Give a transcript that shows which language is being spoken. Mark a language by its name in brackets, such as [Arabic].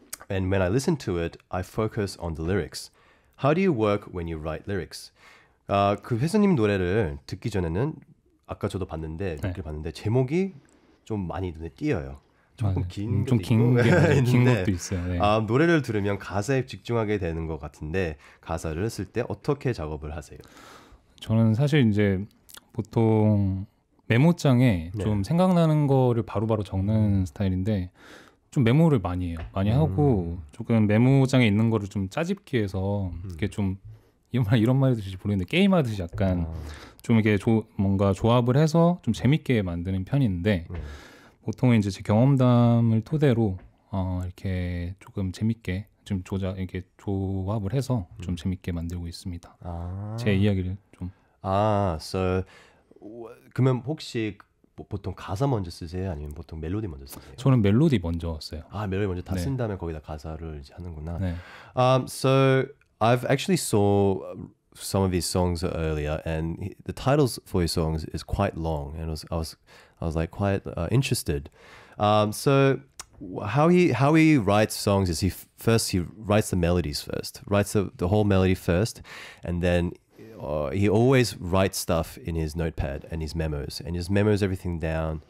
[English] And when I listen to it, I focus on the lyrics. How do you work when you write lyrics? [Korean] 그 회수님 노래를 듣기 전에는 아까 저도 봤는데 제목이 좀 많이 눈에 띄어요. 조금 긴 것도 있어요. 네. 노래를 들으면 가사에 집중하게 되는 것 같은데 가사를 쓸 때 어떻게 작업을 하세요? 저는 사실 이제 보통 메모장에 좀 생각나는 거를 바로바로 적는 스타일인데 좀 메모를 많이 해요. 많이 하고 조금 메모장에 있는 거를 좀 짜집기 해서 이렇게 좀 이런 말이 들을지 모르겠는데 게임하듯이 약간 좀 이렇게 뭔가 조합을 해서 좀 재밌게 만드는 편인데 보통은 이제 제 경험담을 토대로 이렇게 조금 재밌게 좀 이렇게 조합을 해서 좀 재밌게 만들고 있습니다. 제 이야기를 좀. So 그러면 혹시 보통 가사 먼저 쓰세요? 아니면 보통 멜로디 먼저 쓰세요? 저는 멜로디 먼저 써요. 멜로디 먼저 다 쓴 다음에 거기다 가사를 이제 하는구나. 네. [English] So I've actually saw some of his songs earlier, and the titles for his songs is quite long, and I was like quite interested. So how he writes songs is he writes the melodies first, writes the whole melody first, and then he always writes stuff in his notepad and his memos, and just memos everything down.